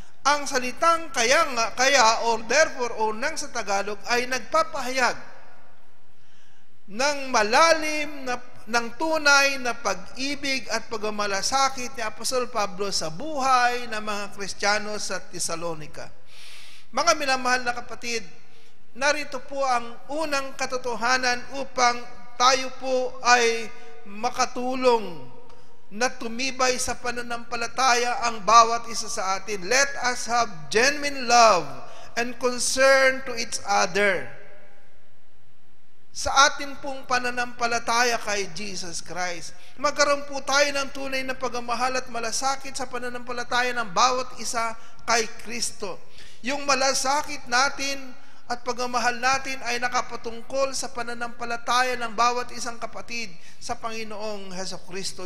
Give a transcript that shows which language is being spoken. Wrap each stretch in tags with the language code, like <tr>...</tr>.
<tl>Ang salitang kaya or therefore o nang sa Tagalog ay nagpapahayag ng malalim ng tunay na pag-ibig at pagmamalasakit ni Apostol Pablo sa buhay ng mga Kristiyano sa Thessalonica. Mga minamahal na kapatid, narito po ang unang katotohanan upang tayo po ay makatulong na tumibay sa pananampalataya ang bawat isa sa atin.</tl> <en>Let us have genuine love and concern to each other.</en> <tl>Sa atin pong pananampalataya kay Jesus Christ, magkaroon po tayo ng tunay na pagmamahal at malasakit sa pananampalataya ng bawat isa kay Kristo. Yung malasakit natin at pagmamahal natin ay nakapatungkol sa pananampalataya ng bawat isang kapatid sa Panginoong Hesukristo.</tl>